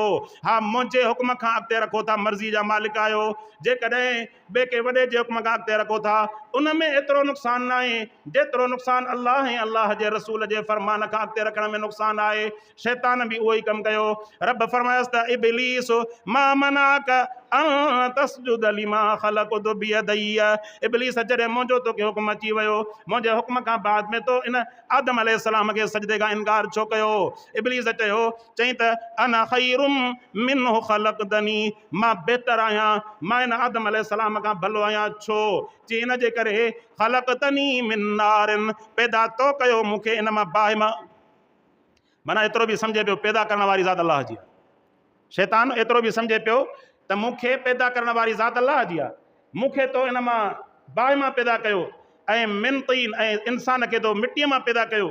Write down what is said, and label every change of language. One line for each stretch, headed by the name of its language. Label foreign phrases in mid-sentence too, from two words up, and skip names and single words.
Sindhi: हा, मुंहिंजे हुक्म खां अॻिते रखो था, मर्ज़ी जा मालिक आहियो। जेकॾहिं ॿिए के वॾे जे हुक्म खां अॻिते रखो था, उन में एतिरो नुक़सानु न आहे जेतिरो नुक़सानु अल्लाह ऐं अल्लाह जे रसूल जे फरमान खां अॻिते रखण में नुक़सानु आहे। शैतान बि उहो ई कमु कयो। रब फरमायसि त इब्लीस
Arabic: ما منعك أن تسجد لما خلقت بيدي.
Sindhi: इब्लीस, जॾहिं मुंहिंजो तोखे हुक्म अची वियो, मुंहिंजे हुक्म खां बाद में तो इन आदम अलैहिस्सलाम खे सजदे खां इनकार छो कयो? इब्लीस चई त
Arabic: أنا خير منه خلقتني,
Sindhi: मां बहितर आहियां, मां इन आदम अलैहिस्सलाम खां भलो आहियां। छो? चई इन जे करे
Arabic: خلقتني من نار,
Sindhi: पैदा तो कयो मूंखे इन मां बाहि मां। माना एतिरो बि सम्झे पियो पैदा करण वारी ज़ात अल्लाह जी आहे। शैतान एतिरो बि सम्झे पियो त मूंखे पैदा करण वारी ज़ात अल्लाह जी आहे, मूंखे तो इन मां बाहि मां पैदा कयो, ऐं
Arabic: من طين,
Sindhi: ऐं इंसान खे तो मिटीअ मां पैदा कयो।